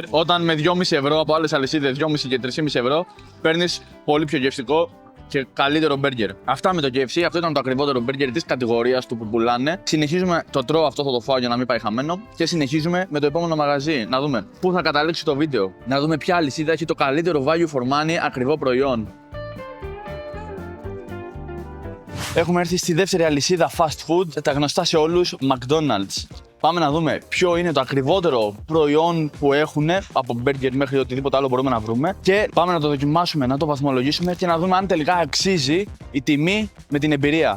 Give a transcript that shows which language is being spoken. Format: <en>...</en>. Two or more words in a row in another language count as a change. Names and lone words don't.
<el>Όταν με 2,5 ευρώ από άλλες αλυσίδες, 2,5 και 3,5 ευρώ, παίρνεις πολύ πιο γευστικό και καλύτερο burger. Αυτά με το KFC. Αυτό ήταν το ακριβότερο burger της κατηγορίας του που πουλάνε. Συνεχίζουμε, το τρώω αυτό, θα το φάω για να μην πάει χαμένο. Και συνεχίζουμε με το επόμενο μαγαζί. Να δούμε πού θα καταλήξει το βίντεο. Να δούμε ποια αλυσίδα έχει το καλύτερο</el> <en>value for money</en> <el>ακριβό προϊόν. Έχουμε έρθει στη δεύτερη αλυσίδα</el> <en>fast food,</en> <el>τα γνωστά σε όλους, McDonald's. Πάμε να δούμε ποιο είναι το ακριβότερο προϊόν που έχουν, από burger μέχρι οτιδήποτε άλλο μπορούμε να βρούμε. Και πάμε να το δοκιμάσουμε, να το βαθμολογήσουμε και να δούμε αν τελικά αξίζει η τιμή με την εμπειρία.</el>